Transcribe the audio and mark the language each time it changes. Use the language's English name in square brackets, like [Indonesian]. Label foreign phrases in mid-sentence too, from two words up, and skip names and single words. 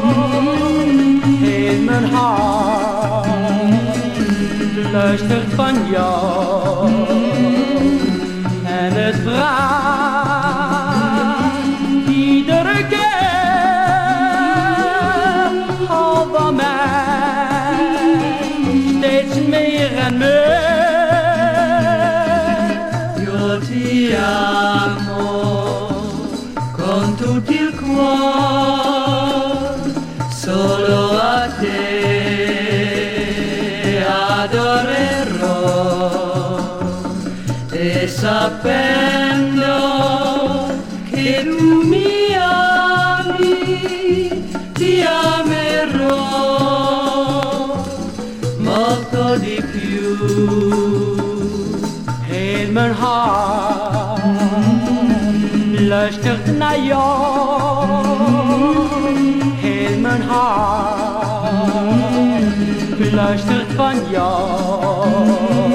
[Dutch] Heel mijn hart luistert van jou. En het vraagt iedere keer, hou van mij, steeds meer en meer. [Italian] Io ti amo con tutto il cuore, solo a te adorerò. E sapendo che tu mi ami, ti amerò molto di più. [Dutch] Heel mijn hart luistert naar jou. Heel mijn hart luistert van jou.